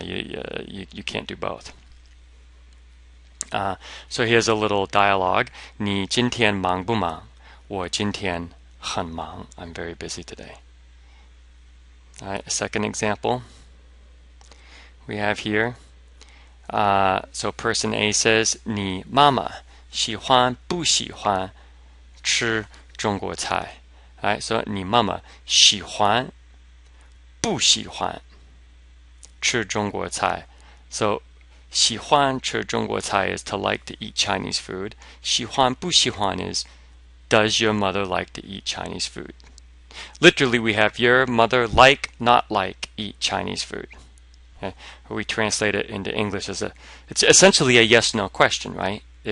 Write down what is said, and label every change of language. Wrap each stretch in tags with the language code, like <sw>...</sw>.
<en>You can't do both. So here's a little dialogue.</en> <zh>你今天忙不忙?我今天很忙.</zh> <en>I'm very busy today. All right, a second example we have here. So person A says,</en> <zh>你妈妈喜欢不喜欢吃中国菜?</zh> <en>All right, so</en> <zh>你妈妈喜欢不喜欢吃中国菜?</zh> <en>So</en> <zh>喜欢吃中国菜</zh> <en>is to like to eat Chinese food.</en> <zh>喜欢不喜欢</zh> <en>is does your mother like to eat Chinese food? Literally, we have your mother like, not like, eat Chinese food. Okay? We translate it into English as it's essentially a yes/no question, right?</en>